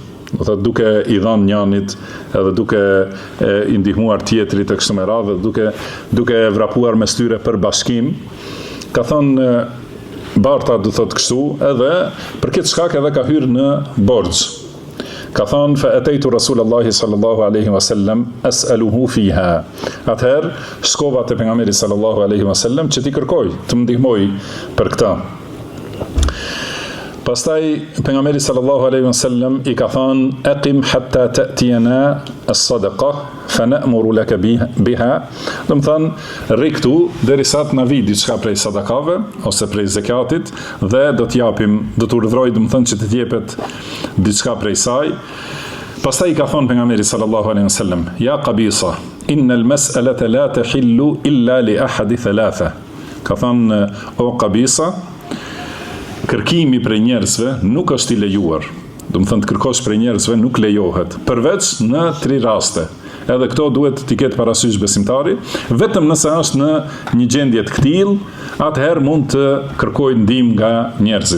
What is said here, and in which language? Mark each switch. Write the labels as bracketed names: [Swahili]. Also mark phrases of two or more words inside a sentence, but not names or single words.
[Albanian] Do thotë duke i dhënë njënit, edhe duke i ndihmuar tjetrit e kështu me radhë, duke vrapuar mes tyre për bashkim. Ka thënë barta do thotë kështu, edhe për këtë shkak edhe ka hyrë në borxh. Ka thënë [Arabic] فأتيت رسول الله صلى الله عليه وسلم أسأله فيها. [Albanian] Atëherë shkova te pejgamberi [Arabic] صلى الله عليه وسلم [Albanian] që t'i kërkoj të më ndihmoj për këtë. Pastaj pejgamberi [Arabic] صلى الله عليه وسلم [Albanian] i ka thënë [Arabic] أقم حتى تأتينا الصدقة فنأمر لك بها. [Albanian] Do të thënë rri këtu derisa të na vi diçka prej sadakave ose prej zakatit dhe do t'japim, do t'urdhroj, do të thënë që të jepet diçka prej saj. Pastaj i ka thënë pejgamberi [Arabic] صلى الله عليه وسلم يا قبيصة إن المسألة لا تحل إلا لأحد ثلاثة. [Albanian] Ka thënë o Qabisa, kërkimi prej njerëzve nuk është i lejuar. Do të thënë të kërkosh prej njerëzve nuk lejohet, përveç në 3 raste. Edhe këto duhet t'i ketë parasysh besimtari, vetëm nëse është në një gjendje të këtill, atëherë mund të kërkojë ndihmë nga njerëzit.